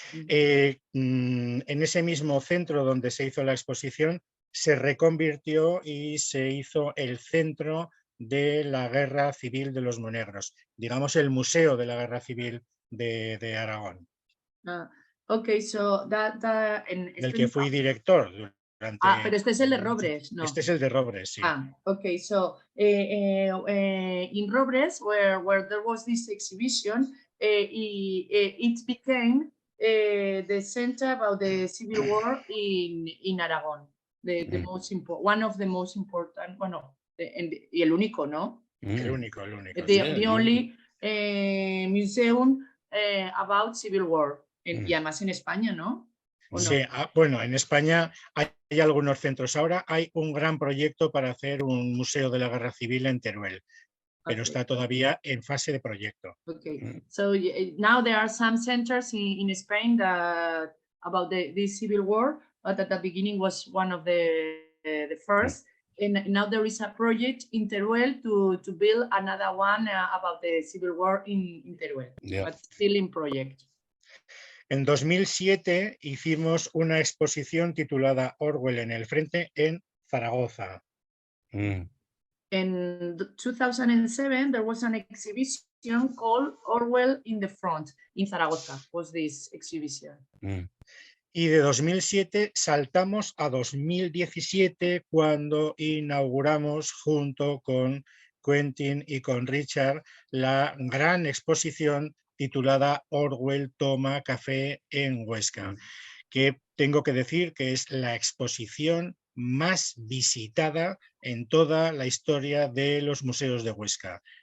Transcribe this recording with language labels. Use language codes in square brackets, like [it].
[es] En ese mismo centro donde se hizo la exposición se reconvirtió y se hizo el Centro de la Guerra Civil de los Monegros, digamos el Museo de la Guerra Civil de Aragón. [en] Okay, so [es] del que fui director durante... pero este es el de Robres, ¿no? Este es el de Robres, sí. [en] Okay, so in Robres, where there was this exhibition, it became the center about the Civil War in Aragon. The most important, one of the most important, [es] bueno, y el único, ¿no? El único. [en] The only museum about Civil War. [es] Y además en España, ¿no? Sí, bueno, en España hay algunos centros ahora. Hay un gran proyecto para hacer un museo de la Guerra Civil en Teruel, pero está todavía en fase de proyecto. [en] Okay, so now there are some centers in Spain that about the Civil War, but at the beginning was one of the first. And now there is a project in Teruel to build another one about the Civil War in Teruel, but still in project. [es] En 2007 hicimos una exposición titulada Orwell en el frente en Zaragoza. [en] In 2007, there was an exhibition called Orwell in the Front in Zaragoza, was this exhibition. [es] Y de 2007 saltamos a 2017 cuando inauguramos junto con Quentin y con Richard la gran exposición titulada Orwell toma café en Huesca, que tengo que decir que es la exposición más visitada en toda la historia de los museos de Huesca.